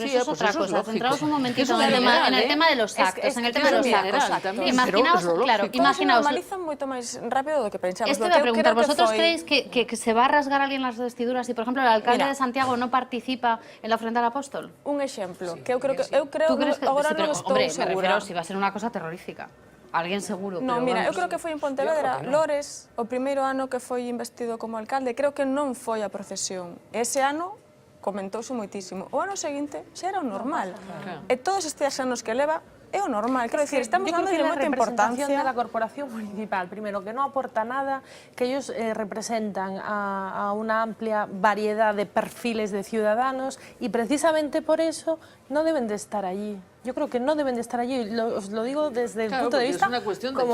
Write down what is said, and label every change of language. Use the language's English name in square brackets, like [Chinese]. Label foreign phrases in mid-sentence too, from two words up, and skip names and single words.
[Spanish] pero eso es otra cosa, centraos un momentito en el tema de los actos, en el tema de los actos. Imaginaos, claro, imaginaos... [Galician] normalizan moito máis rápido do que pensamos. [Spanish] Esto voy a preguntar, ¿vosotros creéis que se va a rasgar alguien las vestiduras si, por ejemplo, el alcalde de Santiago no participa en la ofrenda al apóstol? [Galician] Un exemplo, que eu creo que agora non estou segura. [Spanish] Me refiero, si va a ser [Galician] unha cosa terrorífica. Alguén seguro. Non, mira, eu creo que foi en Pontevedra, Lores, o primeiro ano que foi investido como alcalde, creo que non foi a procesión. Ese ano comentouse moitísimo. O ano seguinte xa era o normal. E todos estes anos que leva É o normal, quero decir, estamos dando de moita importancia. [Spanish] De la corporación municipal, primero, que no aporta nada, que ellos representan a una amplia variedad de perfiles de ciudadanos y precisamente por eso no deben de estar allí. Yo creo que no deben de estar allí, os lo digo desde el punto de vista es una cuestión de